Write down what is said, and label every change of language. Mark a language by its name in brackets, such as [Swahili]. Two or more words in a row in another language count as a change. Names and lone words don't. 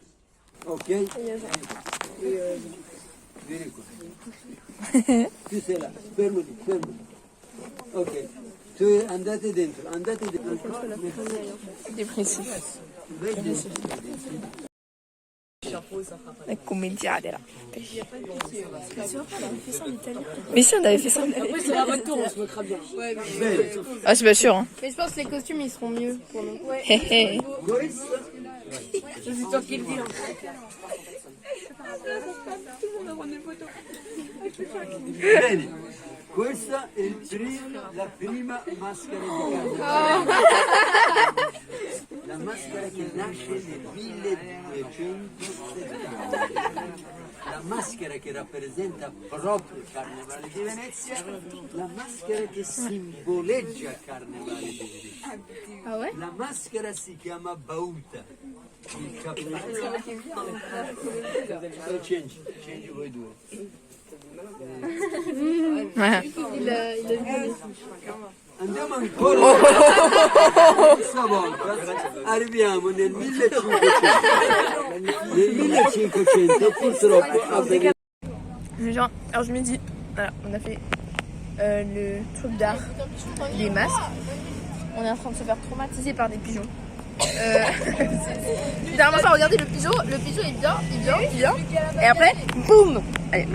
[Italian] Ok? Vieni qua. Tu sei là, fermati, fermati. Ok, tu andate dentro, andate dentro. [French] Dépressif. [Italian] Vedi? La commedia della. [French] Mais si, on avait fait ça. Après, c'est la retour, on se mettra bien. Ah, c'est pas sûr. Hein. Mais je pense que les costumes ils seront mieux pour nous. Hé hé. C'est toi qui le dis. [Italian] Bene, questa è la prima maschera di carnevale. La maschera che nasce nel 1270. La maschera che rappresenta proprio il Carnevale di Venezia, la maschera che simboleggia il Carnevale di Venezia. [French] Ah ouais? [Italian] La maschera si chiama Bauta. Il cappello. Change voi due. [French] Ouais. Il a vu. [Italian] Andiamo ancora questa volta, arriviamo nel 1500. Nel 1500 purtroppo [French] Genre, alors je me dis, voilà, on a fait le truc d'art, les masques. On est en train de se faire traumatiser par des pigeons. Dernièrement, ça, regardez le pigeon il vient. Et après, boum. Allez, non.